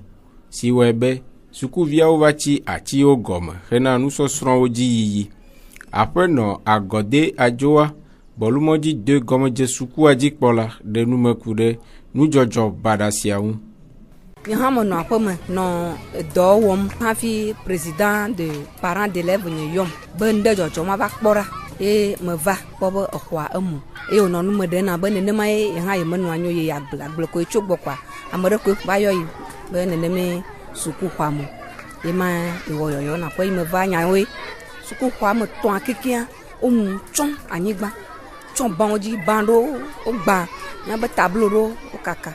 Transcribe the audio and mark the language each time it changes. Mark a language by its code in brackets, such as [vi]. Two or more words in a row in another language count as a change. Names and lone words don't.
[ee] Si wɔe be sukuviawo va tsi atiwo gɔme hena nusɔsrɔ̃wo dzi yiyi. Aƒenɔ Agɔde Adzoa, Bɔlumɔdzi 2 gɔmedze sukua dzikpɔla ɖe numeku ɖe nudzɔdzɔ baɖa sia ŋu. Nye hã menɔ aƒeme nɔ dɔ wɔm hafi [fr] président de parents d'élèves [ee] nye yɔm be ŋɖe dzɔdzɔ ma va kpɔ ɖa eye meva kpɔ be exɔa emu eye wònɔ nume ɖe na be nenema ye hã ye menɔ anyi ye agble koe tso gbɔ kɔa ame ɖe koe va yɔ yi be neneme sukuxɔa me ye ma ewɔ yɔyɔ na ƒe yi meva nyawoe sukuxɔa me 3 kekeŋ womu tsɔ̃ anyigba tsɔ̃ bawo dzi ba ɖo wogba nyabe tableau ɖo wokaka.